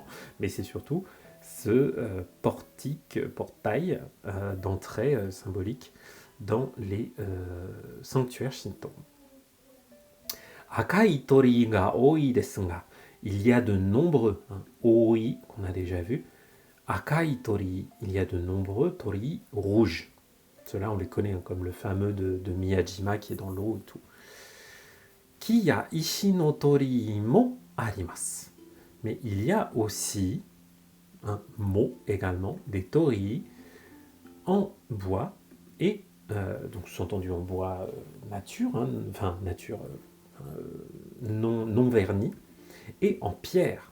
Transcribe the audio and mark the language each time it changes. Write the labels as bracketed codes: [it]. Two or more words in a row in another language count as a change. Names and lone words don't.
[fr] Mais c'est surtout ce portail d'entrée symbolique dans les sanctuaires shinto. [ja] 赤い鳥居が遠いですが. [fr] Il y a de nombreux, oi qu'on a déjà vu. [ja] 赤い鳥居, [fr] il y a de nombreux torii rouges. Ceux-là, on les connaît comme le fameux de Miyajima qui est dans l'eau et tout. [ja] 木や石の鳥居もあります. [fr] Mais il y a aussi un mo également, des torii en bois et donc sous-entendu en bois nature, hein, enfin nature non verni, et en pierre.